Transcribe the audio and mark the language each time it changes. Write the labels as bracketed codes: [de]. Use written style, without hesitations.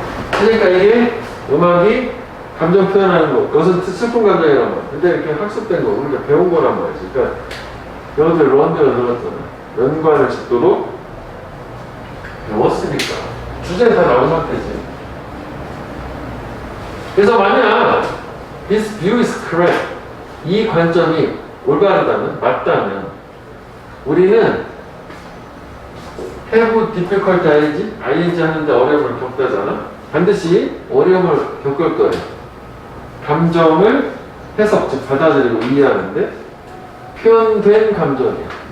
[ko] 그러니까 이게 음악이 감정 표현하는 거. 여기서 슬픈 감정이란 말. 근데 이렇게 학습된 거, 우리가 배운 거란 말이지. 그러니까 여기서 런드를 들었잖아. 연관을 짓도록 배웠으니까. 주제는 다 나온 상태지. 그래서 만약 [en] this view is correct. [ko] 이 관점이 올바르다면, 맞다면 우리는 [en] have difficult ing [ko] 하는데 어려움을 겪다잖아. 반드시 어려움을 겪을 거예요. 감정을 해석, 즉 받아들이고 이해하는데 표현된 감정이야.